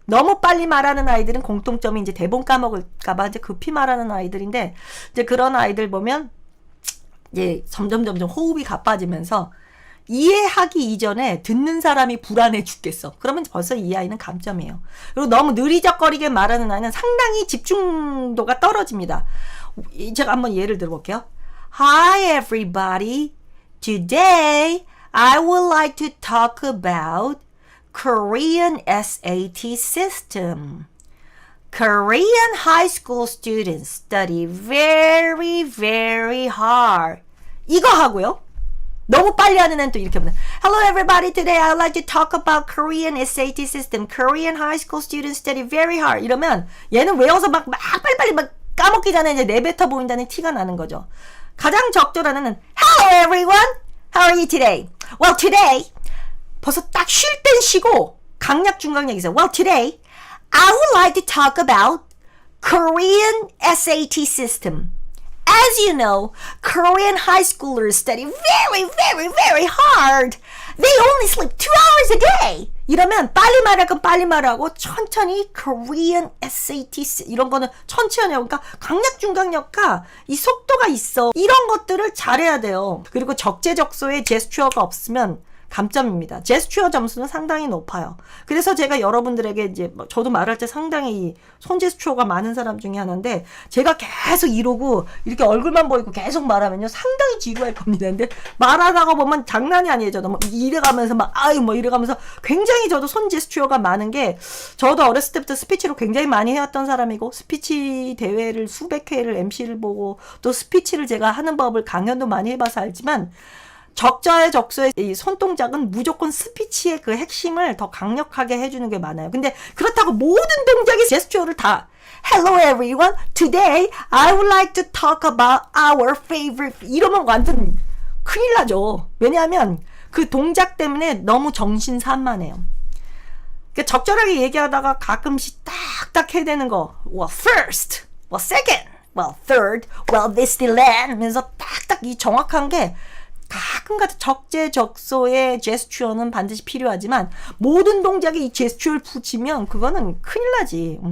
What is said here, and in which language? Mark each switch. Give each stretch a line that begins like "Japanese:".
Korean: 너무 빨리 말하는 아이들은 공통점이 이제 대본 까먹을까봐 이제 급히 말하는 아이들인데, 이제 그런 아이들 보면 이제 점점 호흡이 가빠지면서 이해하기 이전에 듣는 사람이 불안해 죽겠어. 그러면 벌써 이 아이는 감점이에요. 그리고 너무 느리적거리게 말하는 아이는 상당히 집중도가 떨어집니다. 제가 한번 예를 들어볼게요.
English: Hi everybody. Today I would like to talk about Korean SAT system. Korean high school students study very, very hard.
Korean: 이거 하고요. 너무 빨리 하는 애는 또 이렇게 합니다.
English: Hello everybody, today I would like to talk about Korean SAT system. Korean high school students study very hard.
Korean: 이러면 얘는 외워서 막 빨리빨리 막 까먹기 전에 이제 내뱉어 보인다는 티가 나는 거죠. 가장 적절한 애는
English: Hello everyone, how are you today? Well today
Korean: 벌써 딱 쉴 땐 쉬고 강약 중강약이 있어요.
English: Well today I would like to talk about Korean SAT system. As you know, Korean high schoolers study very, very, very hard. They only sleep 2 hours a day.
Korean: 이러면 빨리 말할 건 빨리 말하고 천천히 Korean SAT 이런 거는 천천히 하고 그러니까 강약 중강약과 이 속도가 있어. 이런 것들을 잘해야 돼요. 그리고 적재적소에 제스처가 없으면 감점입니다. 제스처 점수는 상당히 높아요. 그래서 제가 여러분들에게 이제 저도 말할 때 상당히 손 제스처가 많은 사람 중에 하나인데 제가 계속 이러고 이렇게 얼굴만 보이고 계속 말하면요 상당히 지루할 겁니다. 근데 말하다가 보면 장난이 아니에요. 저도 막 이래가면서 막 아유 뭐 이래가면서 굉장히 저도 손 제스처가 많은 게 저도 어렸을 때부터 스피치로 굉장히 많이 해왔던 사람이고 스피치 대회를 수백 회를 MC를 보고 또 스피치를 제가 하는 법을 강연도 많이 해봐서 알지만 적자의 적소의 이 손동작은 무조건 스피치의 그 핵심을 더 강력하게 해주는 게 많아요. 근데 그렇다고 모든 동작의 제스처를 다
English: Hello everyone, today I would like to talk about our favorite
Korean: 이러면 완전 큰일 나죠. 왜냐하면 그 동작 때문에 너무 정신산만해요. 그러니까 적절하게 얘기하다가 가끔씩 딱딱 해야 되는 거 well first, well second, well third, well this, the, that 하면서 딱딱 이 정확한 게 가끔가다 적재적소의 제스처는 반드시 필요하지만 모든 동작에 이 제스처를 붙이면 그거는 큰일 나지.